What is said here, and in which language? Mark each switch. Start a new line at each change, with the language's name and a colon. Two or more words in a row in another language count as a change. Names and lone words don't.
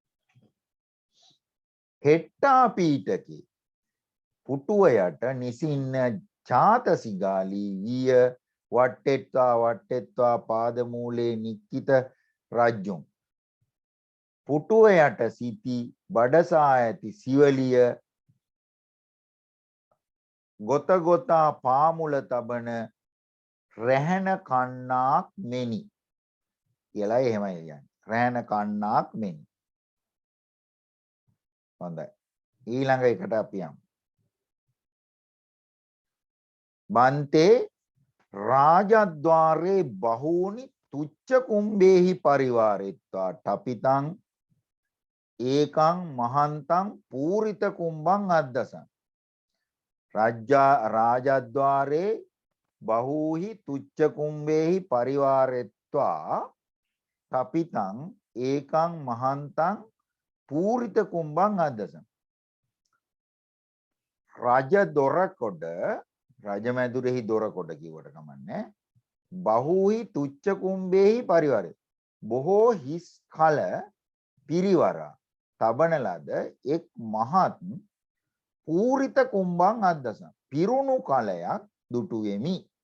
Pali: හෙට්ටා පීඨකේ
Sinhala: පුටුව යට
Pali: නිසින්න චාතසිගාලී විය වට්ටෙත්වා පාදමූලේ නික්කිත රජ්ජුම්
Sinhala: පුටුව යට සිටි බඩසා ඇති සිවලිය ගොත ගොතා පාමුල තබන රැහන කන්නාක් මෙනි කියලා එහෙමයි කියන්නේ. රැහන කන්නාක් මෙනි. හොඳයි. ඊළඟ එකට අපි යමු.
Pali: බන්තේ රාජද්වාරේ බහූනි තුච්ච කුම්බේහි පරිවාරෙත්වා ටපිතං ඒකං මහන්තං පූරිත කුම්බං අද්දසං රාජද්වාරේ බහූහි තුච්ච කුම්බේහි පරිවාරෙත්වා ටපිතං ඒකං මහන්තං පූරිත කුම්බං අද්දසං
Sinhala: රජ දොරකොඩ රජමැදුරෙහි දොරකොඩ කිව්වට කමන්නේ
Pali: බහූහි තුච්ච කුම්බේහි
Sinhala: පරිවාරය බොහෝ හිස් කල පිරිවරා තබන ලද එක් මහත්
Pali: පූරිත කුම්බං අද්දසං
Sinhala: පිරුණු කලයක් දුටු වෙමි.